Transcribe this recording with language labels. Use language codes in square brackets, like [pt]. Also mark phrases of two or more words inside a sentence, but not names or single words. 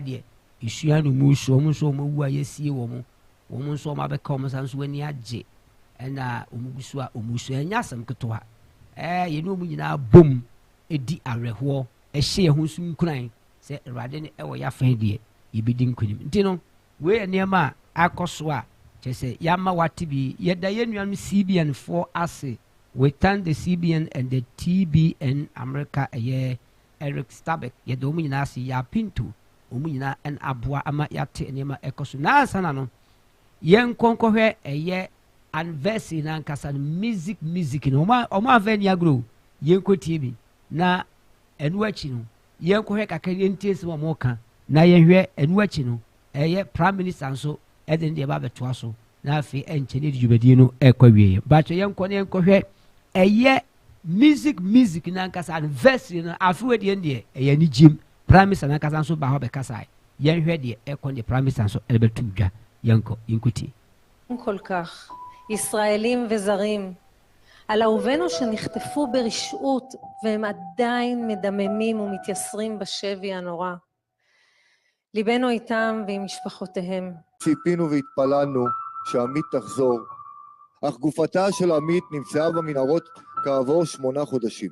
[ak] deɛ esua no mu so ɔmo nso ɔmo wu a yɛsie wɔn ɔmo nso ɔmo abɛka ɔmo sa nso ani agye ɛna ɔmo gu so a ɔmo so ɛnya asɛm ketewa yɛne ɔmo nyinaa bom ɛdi awerɛhoɔ ɛhyɛ ɛho nso nkuran sɛ Awurade ne ɛwɔ yɛafɛn deɛ yɛbɛdi nkonim nti no wei nneɛma a akɔ so a kyerɛ sɛ yɛama wate bi yɛda yɛn nuanom CBN foɔ ase. [en] We thank the CBN and the TBN America [ak] Eric Stabek yɛda ɔmo nyinaa ase yɛapinto ɔmo nyinaa ɛn aboa ama yɛate nneɛma ɛkɔ so na asana no yɛn nkɔnkɔhwɛ ɛyɛ anniversary na nkasa no music no ɔmo afɛ ni agro yɛn kɔtie bi na ɛnu akyi no yɛn kɔhwɛ kakra yɛn tie sɛ ɔmo ka na yɛn hwɛ ɛnu akyi no ɛyɛ [en] prime minister [ak] nso ɛde ne deɛ ba bɛtoa so na afei ɛnkyɛn ne dwumadie no ɛkɔ wie baatwa yɛn kɔ ne yɛn kɔhwɛ ɛyɛ music na nkasa anniversary no afei deɛ deɛ ɛyɛ ni gyem [en] prime minister [ak] na nkasa nso ba hɔ bɛkasa yɛn hwɛ deɛ ɛkɔ ne [en] prime minister [ak] nso ɛde bɛtu dwa yɛn kɔ yɛn kɔtie. [he] כל כך ישראלים וזרים על אהובינו שנחטפו ברשעות והם עדיין מדממים ומתייסרים בשבי הנורא. ליבנו איתם ועם משפחותיהם. ציפינו והתפללנו שעמית תחזור, אך גופתה של עמית נמצאה במנהרות כעבור 8 חודשים.